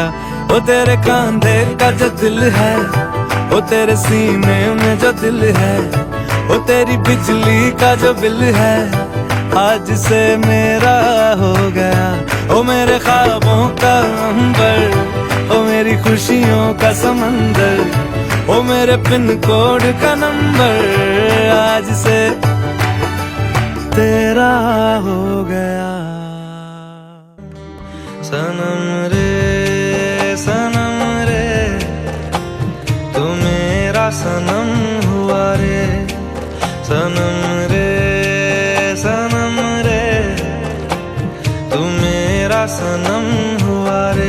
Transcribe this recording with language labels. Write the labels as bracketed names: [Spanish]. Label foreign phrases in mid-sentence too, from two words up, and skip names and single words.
[Hindi] वो तेरे कांधे का जो दिल है, वो तेरे सीने में जो दिल है, वो तेरी बिजली का जो बिल है आज से मेरा हो गया। ओ मेरे ख्वाबों का अंबर, ओ मेरी खुशियों का समंदर, ओ मेरे [English] pin code [Hindi] का नंबर आज से तेरा हो गया। सनम रे सनम रे तू मेरा सनम हुआ रे, सनम रे तू मेरा सनम हुआ रे।